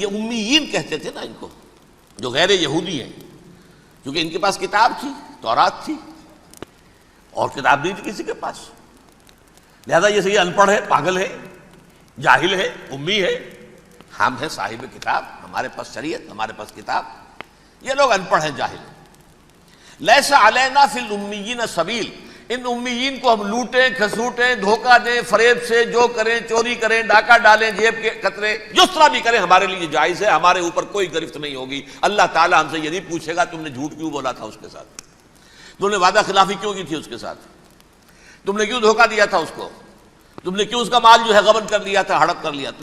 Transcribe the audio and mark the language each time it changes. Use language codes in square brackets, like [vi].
[ur] یہ امیین کہتے تھے نا ان کو، جو غیر یہودی ہیں، کیونکہ ان کے پاس کتاب تھی، تورات تھی، اور کتاب نہیں تھی کسی کے پاس، لہذا یہ ان پڑھ ہے، پاگل ہے، جاہل ہے، امی ہے. ہم ہیں صاحب کتاب، ہمارے پاس شریعت، ہمارے پاس کتاب. یہ لوگ ان پڑھ ہیں، جاہل ہیں. [ar] لیس علینا فی الامیین سبیل. [ur] ان امیین کو ہم لوٹیں، کھسوٹیں، دھوکہ دیں، فریب سے جو کریں، چوری کریں، ڈاکہ ڈالیں، جیب کے قطرے، جس طرح بھی کریں ہمارے لیے جائز ہے، ہمارے اوپر کوئی گرفت نہیں ہوگی. اللہ تعالیٰ ہم سے یہ نہیں پوچھے گا تم نے جھوٹ کیوں بولا تھا اس کے ساتھ، تم نے وعدہ خلافی کیوں کی تھی اس کے ساتھ، تم نے کیوں دھوکہ دیا تھا اس کو، تم نے کیوں اس کا مال جو ہے غبن کر لیا تھا، ہڑپ کر لیا تھا.